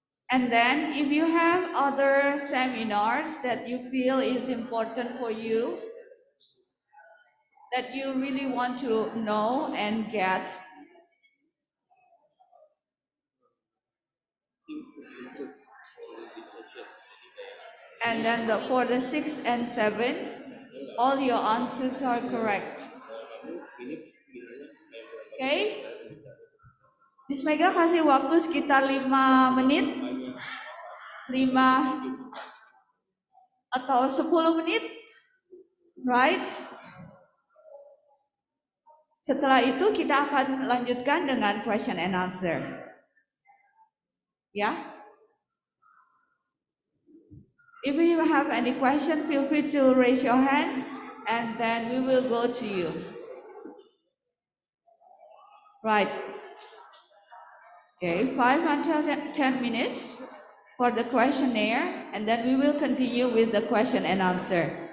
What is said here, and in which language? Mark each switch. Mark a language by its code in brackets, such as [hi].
[en] And then if you have other seminars that you feel is important for you, that you really want to know and get, and then for the 6th and 7th, all your answers are correct. Okay? [id] Miss Mega kasih waktu sekitar 5 menit. 5 atau 10 menit. [en] Right? [id] Setelah itu kita akan lanjutkan dengan [en] question and answer. [id] Ya? [en] If you have any question, feel free to raise your hand and then we will go to you. Right. Okay, 5 until 10 minutes for the questionnaire and then we will continue with the question and answer.